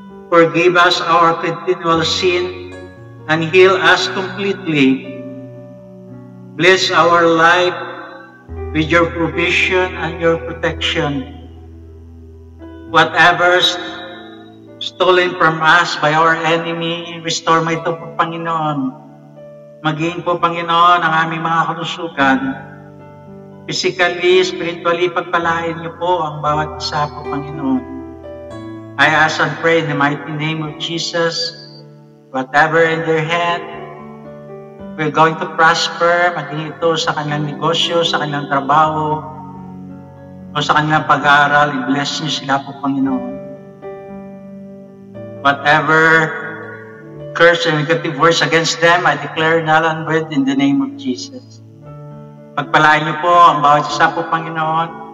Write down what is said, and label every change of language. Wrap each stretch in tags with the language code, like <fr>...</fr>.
<en>Forgive us our continual sin and heal us completely. Bless our life with your provision and your protection. Whatever's stolen from us by our enemy, restore</en> <tl>mo ito po, Panginoon. Maging po, Panginoon, ang aming mga kalusugan.</tl> <en>Physically, spiritually,</en> <tl>pagpalain niyo po ang bawat isa po, Panginoon.</tl> <en>I ask and pray in the mighty name of Jesus, whatever in their hand, we're going to prosper,</en> <tl>maging ito sa kanilang negosyo, sa kanilang trabaho, o sa kanilang pag-aaral, i-bless niyo sila po, Panginoon.</tl> <en>Whatever curse and negative words against them, I declare null and void in the name of Jesus.</en> <tl>Pagpalain niyo po ang bawat isa po, Panginoon.</tl>